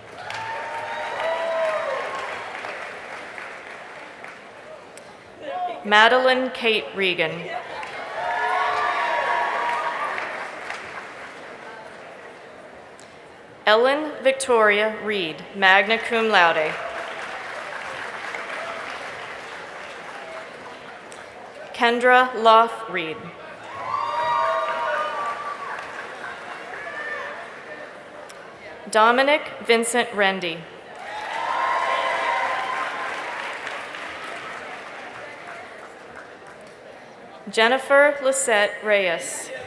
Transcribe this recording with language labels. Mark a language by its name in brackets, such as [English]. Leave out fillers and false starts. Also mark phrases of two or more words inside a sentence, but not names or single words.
[English] Madeline Kate Regan. Ellen Victoria Reed, [Latin] magna cum laude. [English] Kendra Loth Reed. Dominic Vincent Rendy. Jennifer Lisette Reyes.